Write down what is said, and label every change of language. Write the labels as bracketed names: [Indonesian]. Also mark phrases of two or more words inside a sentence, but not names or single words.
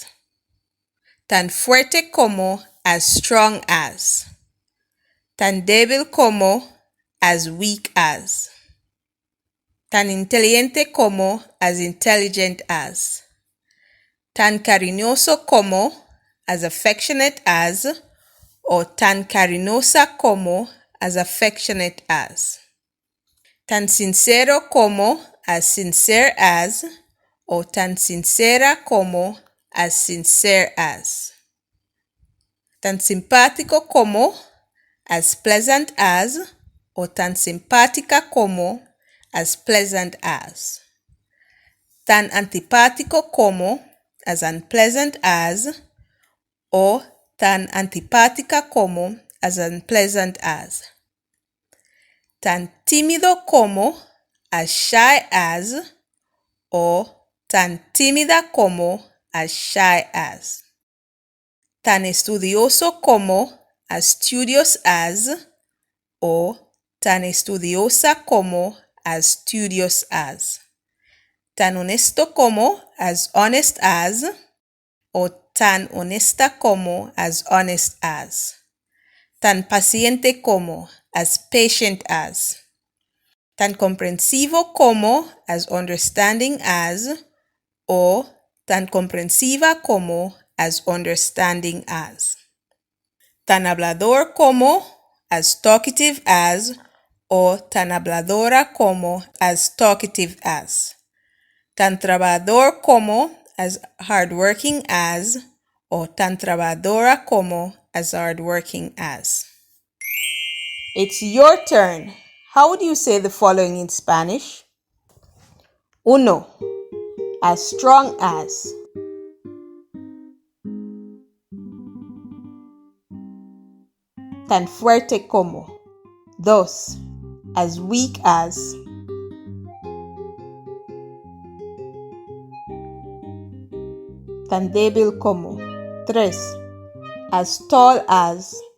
[Spanish] Tan fuerte como, [English] as strong as. [Spanish] Tan débil como, [English] as weak as. [Spanish] Tan inteligente como, [English] as intelligent as. [Spanish] Tan cariñoso como, [English] as affectionate as, or [Spanish] tan cariñosa como, [English] as affectionate as. [Spanish] Tan sincero como, [English] as sincere as, or [Spanish] tan sincera como, [English] as sincere as. [Spanish] Tan simpático como, [English] as pleasant as, or [Spanish] tan simpática como, [English] as pleasant as. [Spanish] Tan antipático como, [English] as unpleasant as, or [Spanish] tan antipática como, [English] as unpleasant as. [Spanish] Tan tímido como, [English] as shy as, or [Spanish] tan tímida como, [English] as shy as. [Spanish] Tan estudioso como, [English] as studious as, or [Spanish] tan estudiosa como, [English] as studious as. [Spanish] Tan honesto como, [English] as honest as, or [Spanish] tan honesta como, [English] as honest as. [Spanish] Tan paciente como, [English] as patient as. [Spanish] Tan comprensivo como, [English] as understanding as, or [Spanish] tan comprensiva como, [English] as understanding as. [Spanish] Tan hablador como, [English] as talkative as, or [Spanish] tan habladora como, [English] as talkative as. [Spanish] Tan trabajador como, [English] as hardworking as, or [Spanish] tan trabajadora como, [English] as hardworking as. It's your turn. How would you say the following in Spanish? 1. As strong as. 2. [Spanish] Tan fuerte como. 2. [English] As weak as. 3. [Spanish] Tan débil como. 3. [English] As tall as.